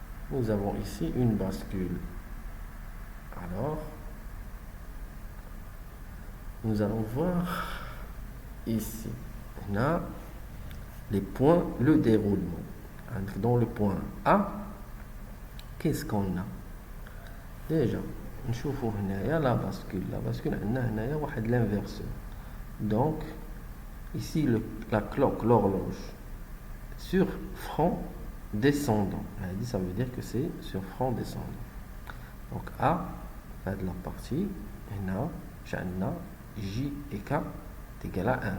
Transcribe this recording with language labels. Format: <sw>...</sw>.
<fr>Nous avons ici une bascule. Alors, nous allons voir ici, on a les points, le déroulement. Dans le point A, qu'est-ce qu'on a?</fr> <ar>Déjà, نشوفوا هنايا la bascule عندنا هنايا واحد l'inverseur.</ar> <fr>Donc ici la cloque, l'horloge sur front descendant. Ça veut dire que c'est sur front descendant. Donc A, là de la partie,</fr> <ar>هنا عندنا</ar> <fr>J et K est égal à 1.</fr>